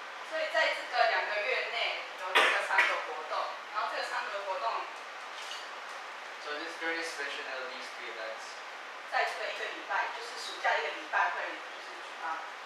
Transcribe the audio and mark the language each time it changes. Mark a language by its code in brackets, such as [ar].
[zh] 所以在这个2个月内有这个3个活动，然后这个3个活动。 [en] So during this exhibition, there will be 3 events. [zh] 在这个1个礼拜，就是暑假1个礼拜会就是举办。